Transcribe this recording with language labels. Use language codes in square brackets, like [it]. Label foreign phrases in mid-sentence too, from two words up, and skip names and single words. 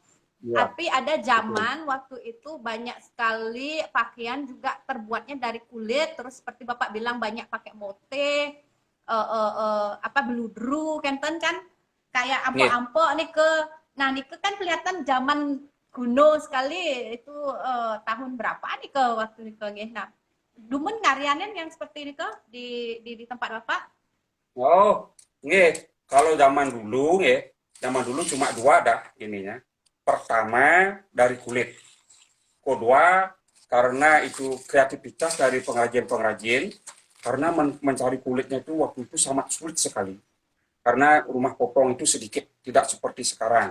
[id] Tapi ada zaman waktu itu banyak sekali pakaian juga terbuatnya dari kulit, terus seperti Bapak bilang banyak pakai motif, beludru, kenten kan, kayak ampok-ampok nih nah nih kan kelihatan zaman kuno sekali itu tahun berapa nih waktu nih nggih. Nah, [ban] dumun ngarianin [id] yang seperti ini di tempat Bapak? Oh, nggih. Kalau zaman dulu cuma dua dah ininya. Pertama dari kulit, kedua karena itu kreativitas dari pengrajin karena mencari kulitnya itu waktu itu sangat sulit sekali karena rumah potong itu sedikit, tidak seperti sekarang.